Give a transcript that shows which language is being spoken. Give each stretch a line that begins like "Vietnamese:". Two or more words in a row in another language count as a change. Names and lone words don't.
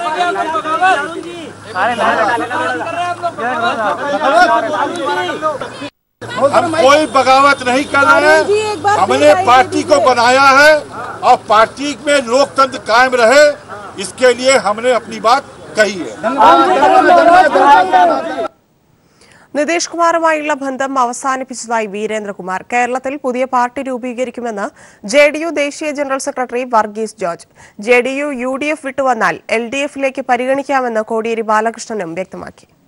Hindi: हम कोई बगावत नहीं कर रहे हैं। हमने पार्टी को बनाया है और पार्टी में लोकतंत्र कायम रहे, इसके लिए हमने अपनी बात कही है।
Malayalam: നിതീഷ് കുമാറുമായുള്ള ബന്ധം അവസാനിപ്പിച്ചതായി വീരേന്ദ്രകുമാർ. കേരളത്തിൽ പുതിയ പാർട്ടി രൂപീകരിക്കുമെന്ന് JDU ദേശീയ ജനറൽ സെക്രട്ടറി വർഗീസ് ജോർജ്. JDU UDF വിട്ടുവന്നാൽ LDFിലേക്ക് പരിഗണിക്കാമെന്ന് കോടിയേരി ബാലകൃഷ്ണനും വ്യക്തമാക്കി.